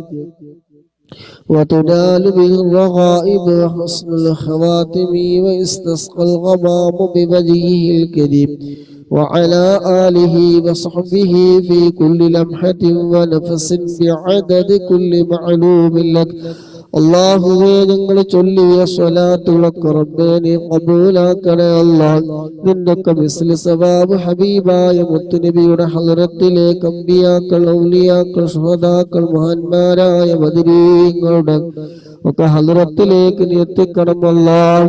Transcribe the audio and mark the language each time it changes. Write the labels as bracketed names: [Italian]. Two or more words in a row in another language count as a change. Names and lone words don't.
[Arabic] وتنال به الرغائب وحسن الخواتم ويستسقى الغمام بوجهه الكريم وعلى آله وصحبه في كل لمحة ونفس بعدد كل معلوم لك. [Malayalam] അല്ലാഹുവേ, ഞങ്ങൾ ചൊല്ലിയ സ്വലാത്തുകളൊക്കെ റബ്ബേ നീ ഖബൂലാക്കണേ അല്ലാഹ്. നിന്റെയൊക്കെ [Arabic] مثل ثواب [Malayalam] ഹബീബായ മുത്തുനബിയുടെ ഹളറത്തിലേക്ക് അമ്പിയാക്കൾ, ഔലിയാക്കൾ, ശുഹദാക്കൾ, മഹാന്മാരായ ബദരീങ്ങളുടെ ഒക്കെ ഹളറത്തിലേക്ക് നീ എത്തിക്കണം അല്ലാഹ്.